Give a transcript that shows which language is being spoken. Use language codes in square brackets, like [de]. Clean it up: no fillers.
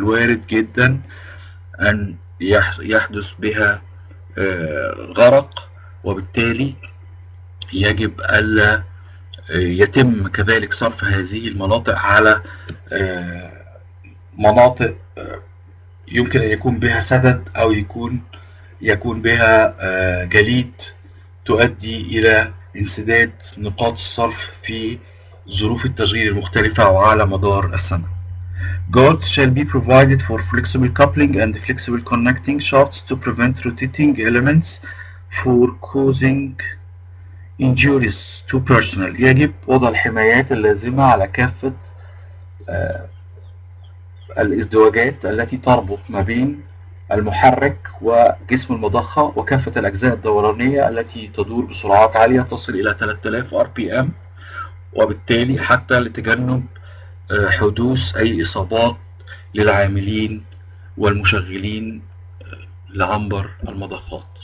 [ar] الوارد جدا أن يحدث بها غرق، وبالتالي يجب ألا يتم كذلك صرف هذه المناطق على مناطق يمكن أن يكون بها سدد أو يكون بها جليد تؤدي إلى انسداد نقاط الصرف في ظروف التشغيل المختلفة وعلى مدار السنة. [en] Guards shall be provided for flexible coupling and flexible connecting shafts to prevent rotating elements for causing injuries to personnel. [ar] يجب وضع الحمايات اللازمة على كافة الازدواجات التي تربط ما بين المحرك وجسم المضخة وكافة الأجزاء الدورانية التي تدور بسرعات عالية تصل إلى 3000 RPM، وبالتالي حتى لتجنب حدوث أي إصابات للعاملين والمشغلين لعنبر المضخات.